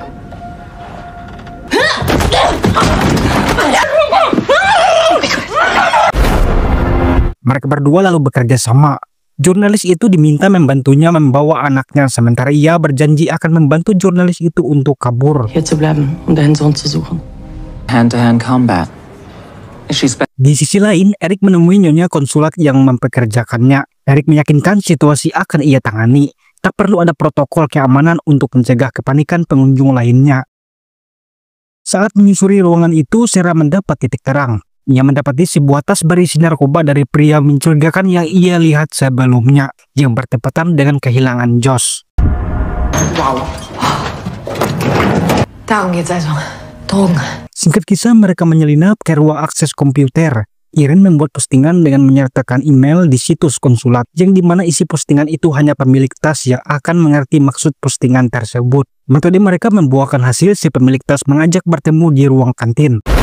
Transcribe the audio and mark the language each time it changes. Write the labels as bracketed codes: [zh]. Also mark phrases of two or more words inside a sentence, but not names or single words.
[id] Mereka berdua lalu bekerja sama. Jurnalis itu diminta membantunya membawa anaknya, sementara ia berjanji akan membantu jurnalis itu untuk kabur. [de] Hier zu bleiben, deinen Sohn zu suchen. [en] Hand-to-hand combat. [id] Di sisi lain, Eric menemui nyonya konsulat yang mempekerjakannya. Eric meyakinkan situasi akan ia tangani. Tak perlu ada protokol keamanan untuk mencegah kepanikan pengunjung lainnya. Saat menyusuri ruangan itu, Sarah mendapat titik terang. Ia mendapati sebuah tas berisi narkoba dari pria mencurigakan yang ia lihat sebelumnya, yang bertepatan dengan kehilangan Josh. [de] Wow. Darum geht's also. Drogen. [id] Singkat kisah, mereka menyelinap ke ruang akses komputer. Irene membuat postingan dengan menyertakan email di situs konsulat, yang dimana isi postingan itu hanya pemilik tas yang akan mengerti maksud postingan tersebut. Metode mereka membuahkan hasil, si pemilik tas mengajak bertemu di ruang kantin.